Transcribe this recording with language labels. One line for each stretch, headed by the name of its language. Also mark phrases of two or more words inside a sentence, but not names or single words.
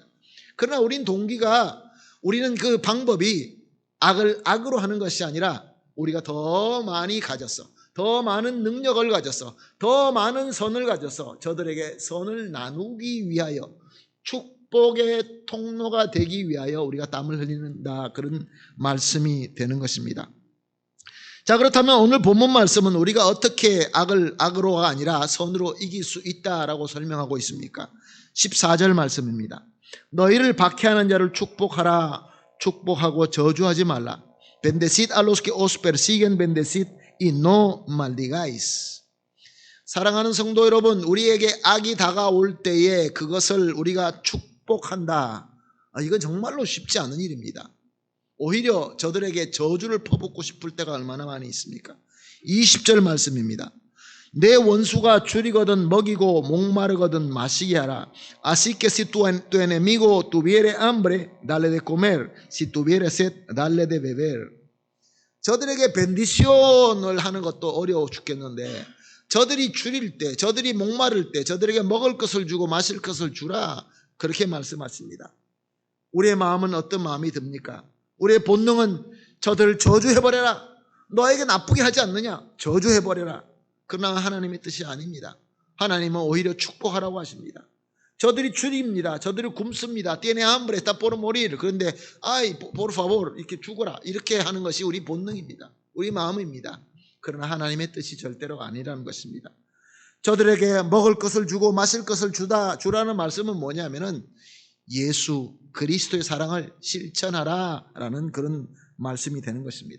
Korean: 그러나 우리는 그 방법이 악을 악으로 하는 것이 아니라 우리가 더 많이 가졌어, 더 많은 능력을 가져서, 더 많은 선을 가져서 저들에게 선을 나누기 위하여, 축복의 통로가 되기 위하여 우리가 땀을 흘린다, 그런 말씀이 되는 것입니다. 자, 그렇다면 오늘 본문 말씀은 우리가 어떻게 악을 악으로가 아니라 선으로 이길 수 있다라고 설명하고 있습니까? 14절 말씀입니다. 너희를 박해하는 자를 축복하라. 축복하고 저주하지 말라.
Spanish: Bendecid a los que os persiguen, bendecid y no maldigáis.
Korean: 사랑하는 성도 여러분, 우리에게 악이 다가올 때에 그것을 우리가 축복한다. 이건 정말로 쉽지 않은 일입니다. 오히려 저들에게 저주를 퍼붓고 싶을 때가 얼마나 많이 있습니까? 20절 말씀입니다. 내 원수가 줄이거든 먹이고 목마르거든 마시게 하라.
Spanish: Así que si tu enemigo tuviere hambre, dale de comer. Si tuviere sed, dale de beber.
Korean: 저들에게 벤디션을 하는 것도 어려워 죽겠는데 저들이 줄일 때, 저들이 목마를 때 저들에게 먹을 것을 주고 마실 것을 주라, 그렇게 말씀하십니다. 우리의 마음은 어떤 마음이 듭니까? 우리의 본능은 저들을 저주해버려라, 너에게 나쁘게 하지 않느냐, 저주해버려라. 그러나 하나님의 뜻이 아닙니다. 하나님은 오히려 축복하라고 하십니다. 저들이 줄입니다. 저들이 굶습니다.
Spanish: tiene hambre, está por morir. 그런데 ay, por favor,
Korean: 이렇게 죽어라, 이렇게 하는 것이 우리 본능입니다. 우리 마음입니다. 그러나 하나님의 뜻이 절대로 아니라는 것입니다. 저들에게 먹을 것을 주고 마실 것을 주라는 말씀은 뭐냐면은 예수 그리스도의 사랑을 실천하라라는 그런 말씀이 되는 것입니다.